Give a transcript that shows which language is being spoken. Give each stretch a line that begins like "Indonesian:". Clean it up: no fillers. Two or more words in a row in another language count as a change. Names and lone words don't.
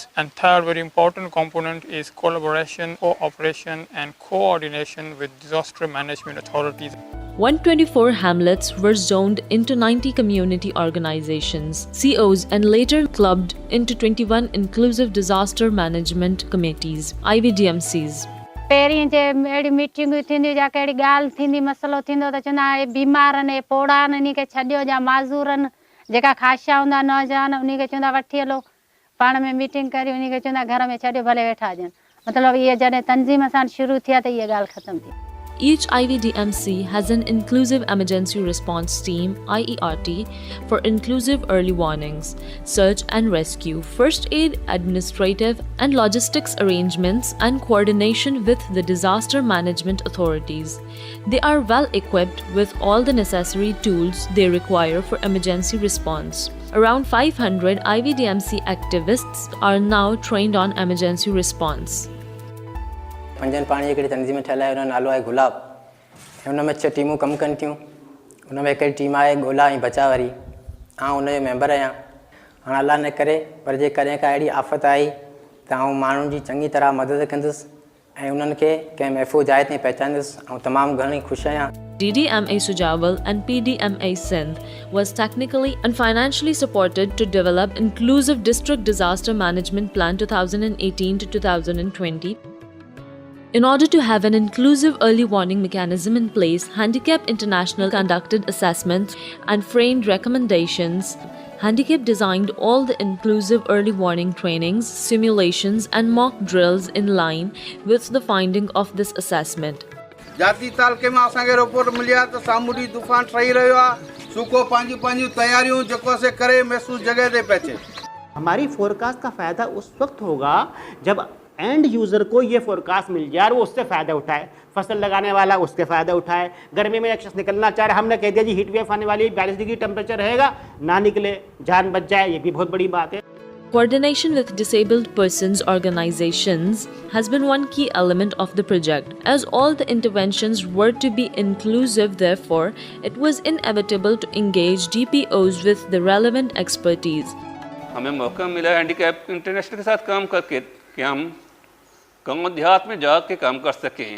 English: And third very important component is collaboration, cooperation, and coordination with disaster management authorities. 124 hamlets were zoned into 90 community organizations, COs, and later clubbed into 21 inclusive disaster management committees, IVDMCs.
Sindhi: पहिरीं जे अहिड़ी मीटिंगूं थींदियूं या कहिड़ी ॻाल्हि थींदी मसइलो थींदो त चवंदा हे बीमारनि हे पोड़ा आहिनि इन्ही खे छॾियो या माज़ूरनि जेका ख़ाशा हूंदा नौजवान उन्ही खे चवंदा वठी हलो पाण में मीटिंग करी उन्ही खे चवंदा घर में छॾियो भले वेठा हुजनि मतिलबु इहे जॾहिं तंज़ीम सां शुरू थिया त इहा ॻाल्हि ख़तमु थी.
English: Each IVDMC has an Inclusive Emergency Response Team (IERT) for inclusive early warnings, search and rescue, first aid, administrative and logistics arrangements, and coordination with the disaster management authorities. They are well equipped with all the necessary tools they require for emergency response. Around 500 IVDMC activists are now trained on emergency response.
Sindhi: पंजन पाणी हिकिड़ी तंज़ीम ठहियल आहे, हुन जो नालो आहे गुलाब. हुन में 6 टीमूं कमु कनि थियूं. हुन में हिकिड़ी टीम आहे ॻोल्हा ऐं बचाव वारी. आउं हुनजो मेंबर आहियां. हाणे अलाह न करे पर जे कॾहिं का अहिड़ी आफ़त आई त आउं माण्हुनि जी चङी तरह मदद कंदुसि ऐं उन्हनि खे कंहिं महफ़ूज़ जाइ ते पहचानींदुसि. ऐं तमामु घणी ख़ुशि आहियां.
English: DDMA Sujawal and PDMA Sindh was technically and financially supported to develop Inclusive District Disaster Management Plan 2018 to 2020. In order to have an inclusive early warning mechanism in place, Handicap International conducted assessments and framed recommendations. Handicap designed all the inclusive early warning trainings, simulations, and mock drills in line with the finding of this assessment.
Sindhi: जाती तालके में असांखे रिपोर्ट मिली आहे त सामूंडी तूफ़ान ठही रहियो आहे. सुको पंहिंजूं तयारियूं जेको से करे महसूस जगह ते पहुचे.
Hindi: हमारी फोरकास्ट का फ़ायदा उस वक्त होगा जब
English: end user
Hindi: को ये फोरकास्ट मिल जाए और वो उससे फ़ायदा उठाए. फसल लगाने वाला उसके फ़ायदा उठाए. गर्मी में एक शख्स निकलना चाह रहा है, हमने कह दिया जी
English: heat wave
Hindi: आने वाली 42 डिग्री टेम्परेचर रहेगा, ना निकले, जान बच जाए, ये भी बहुत बड़ी बात है.
English: Coordination with disabled persons organizations has been one key element of the project. As all the interventions were to be inclusive, therefore, it was inevitable to engage DPOs with the relevant expertise.
Hindi: हमें मौका मिला हैंडीकैप इंटरनेशनल के साथ काम करके कि हम गाँव देहात में जा के काम कर सकें.